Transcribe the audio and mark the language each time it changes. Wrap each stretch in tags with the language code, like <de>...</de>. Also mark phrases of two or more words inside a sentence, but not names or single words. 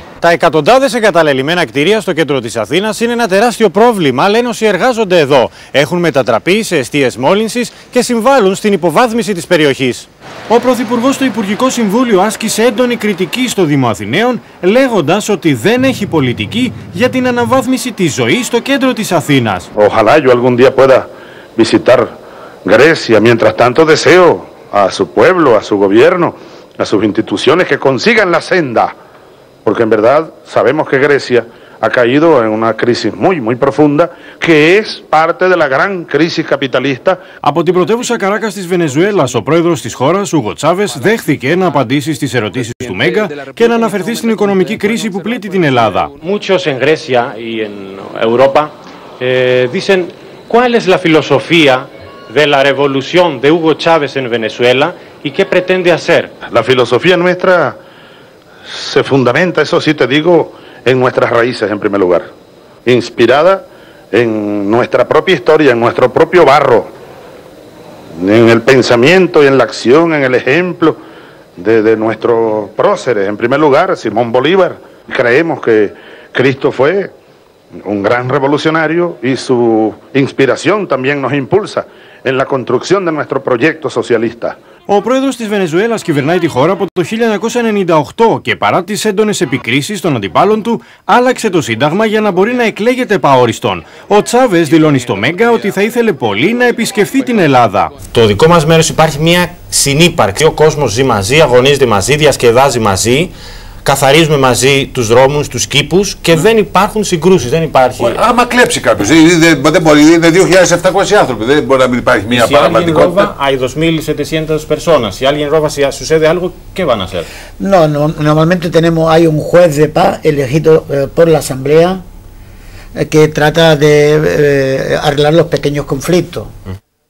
<el>Τα εκατοντάδες εγκαταλελειμμένα κτίρια στο κέντρο της Αθήνας είναι ένα τεράστιο πρόβλημα, λένε όσοι εργάζονται εδώ. Έχουν μετατραπεί σε εστίες μόλυνσης και συμβάλλουν στην υποβάθμιση της περιοχής. Ο Πρωθυπουργός στο Υπουργικό Συμβούλιο άσκησε έντονη κριτική στο Δήμο Αθηναίων, λέγοντας ότι δεν έχει πολιτική για την αναβάθμιση της ζωής στο κέντρο της Αθήνας.</el> <es>Ojalá yo algún día pueda visitar Grecia. Mientras tanto deseo a su pueblo, a su gobierno, a sus instituciones que consigan la senda, porque en verdad sabemos que Grecia ha caído en una crisis muy profunda, que es parte de la gran crisis capitalista.</es> <el>Από την πρωτεύουσα Καράκας της Βενεζουέλας, ο πρόεδρος της χώρας, Ούγκο Τσάβες, δέχθηκε να απαντήσει στις ερωτήσεις του Μέγκα και να αναφερθεί στην οικονομική κρίση που πλήττει την Ελλάδα.</el> <es>Muchos en Grecia y en Europa dicen cuál es la filosofía de la revolución de Hugo Chávez en Venezuela y qué pretende hacer. La filosofía nuestra se fundamenta, eso sí te digo, en nuestras raíces en primer lugar, inspirada en nuestra propia historia, en nuestro propio barro, en el pensamiento y en la acción, en el ejemplo de nuestros próceres. En primer lugar, Simón Bolívar. Creemos que Cristo fue un gran revolucionario y su inspiración también nos impulsa en la construcción de nuestro proyecto socialista.</es> <el>Ο πρόεδρος της Βενεζουέλας κυβερνάει τη χώρα από το 1998 και παρά τις έντονες επικρίσεις των αντιπάλων του, άλλαξε το Σύνταγμα για να μπορεί να εκλέγεται επαόριστον. Ο Τσάβες δηλώνει στο Μέγκα ότι θα ήθελε πολύ να επισκεφθεί την Ελλάδα. Το δικό μας μέρος υπάρχει μια συνύπαρξη. Ο κόσμος ζει μαζί, αγωνίζεται μαζί, διασκεδάζει μαζί. Καθαρίζουμε μαζί τους δρόμους, τους κήπους και δεν υπάρχουν συγκρούσεις. Δεν υπάρχει. Άμα κλέψει κάποιος, δεν μπορεί, είναι 2.700 άνθρωποι, δεν μπορεί να μην υπάρχει μια πραγματικότητα.</el> <es>Hay 2.700 personas. Si alguien roba, si sucede algo, ¿qué van a hacer? No, normalmente hay un juez de paz elegido por la asamblea que trata de arreglar los pequeños conflictos.</es>